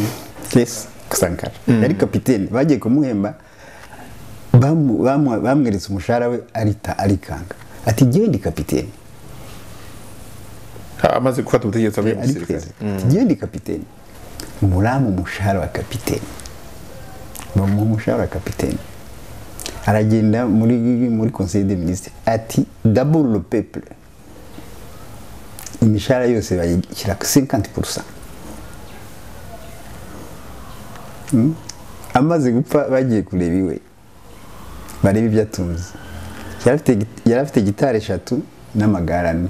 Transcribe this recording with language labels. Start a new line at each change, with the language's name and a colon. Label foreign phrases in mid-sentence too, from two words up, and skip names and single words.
Kinyarwanda: Yes, Sankara yari kapiteni bagiye kumuhemba bamweretse umushahara we arikanga ati giye ndi kapiteni amaze gufata ubutegetsi avuye mu gisirikare giye ndi kapiteni muramu umushahara wa kapiteni mu umushahara wa kapiteni aragenda muri
French: conseil des ministres
Kinyarwanda: ati
French: d'abord le peuple
Kinyarwanda: imishahara yose bayishyira 50%. Amaze gupfa bagiye kureba iwe bareba ibyo atunze yari afite gitari 3 n'amagare 4.